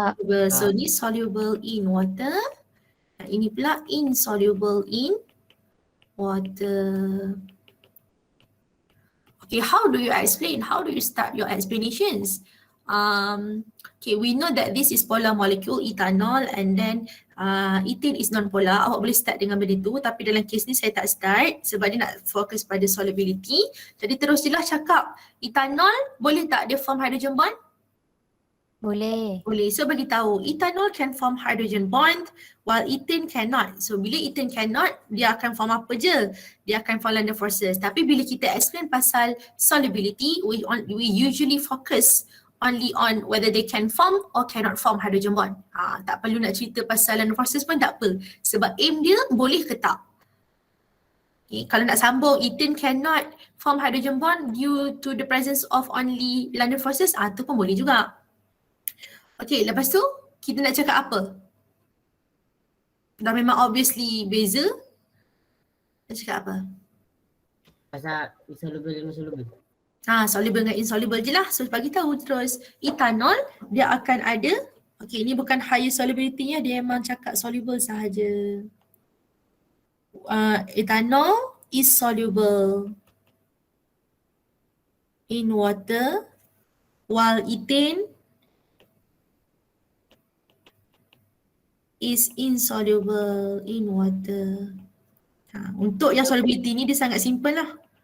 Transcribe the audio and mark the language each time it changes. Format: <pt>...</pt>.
<en>Soluble. So ni soluble in water.</en> <ms>Ini pula</ms> <en>insoluble in water. Okay, how do you explain? How do you start your explanations? Okay, we know that this is polar molecule, ethanol, and then ethane is non-polar.</en> <ms>Awak boleh start dengan benda tu, tapi dalam kes ni saya tak start sebab dia nak fokus pada solubility. Jadi terus je lah cakap, ethanol boleh tak dia form hydrogen bond? Boleh. Boleh. So bagi tahu,</ms> <en>ethanol can form hydrogen bond while ethane cannot.</en> <ms>So bila</ms> <en>ethane cannot,</en> <ms>dia akan form apa je? Dia akan form London forces. Tapi bila kita explain pasal solubility,</ms> <en>we usually focus only on whether they can form or cannot form hydrogen bond.</en> <ms>Tak perlu nak cerita pasal London forces pun tak apa. Sebab aim dia boleh ke tak.</ms> <en>Okay,</en> <ms>kalau nak sambung,</ms> <en>ethane cannot form hydrogen bond due to the presence of only London forces,</en> <ms>tu pun boleh juga. Okay, lepas tu kita nak cakap apa? Dah memang obviously beza. Nak cakap apa? Pasal insoluble dengan soluble. Soluble dengan insoluble je lah. So bagi tahu terus, ethanol dia akan ada, okay, ini bukan higher solubility-nya, dia memang cakap soluble sahaja.</ms> <en>Ethanol is soluble in water while ethane is insoluble in water.</en> <ms>Untuk yang solubility ni dia sangat simple lah.</ms>